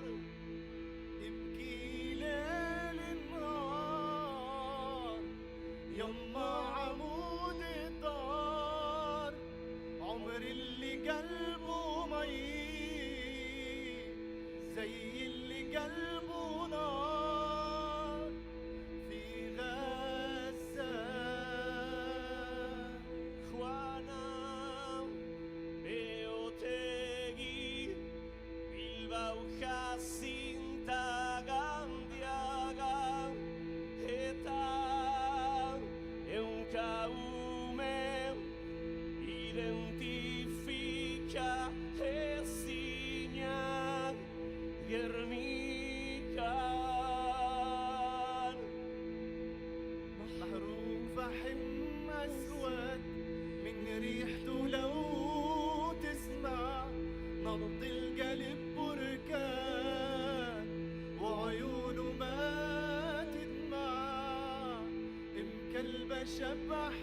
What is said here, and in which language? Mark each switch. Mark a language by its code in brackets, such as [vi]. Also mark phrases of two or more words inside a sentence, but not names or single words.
[ar] ابكي ليل النهار يما عمود الدار عمر اللي قلبه مي زي اللي قلبه نار في غزة [eu] Juana Beotegi, Bilbao Jacinta Gandiaga, eta ehunka ume identifika ezinak Gernikan. [ar] محروق فحم أسود من ريحته لو تسمع نبض القلب بركان وعيونه ما تدمع مكلبة شبه